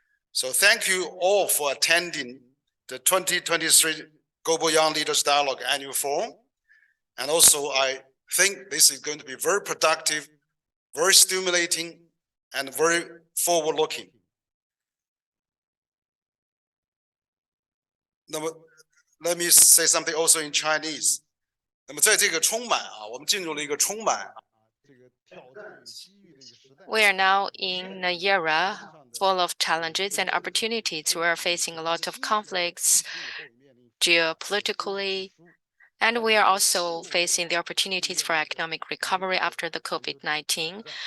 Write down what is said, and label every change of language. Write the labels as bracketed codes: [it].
[en] So thank you all for attending the 2023 Global Young Leaders Dialogue Annual Forum. And also, I think this is going to be very productive, very stimulating, and very forward-looking. Let me say something also in Chinese. [zh] 那么在这个充满我们进入了一个充满 [en] We are now in an era full of challenges and opportunities. We are facing a lot of conflicts geopolitically, and we are also facing the opportunities for economic recovery after the COVID-19.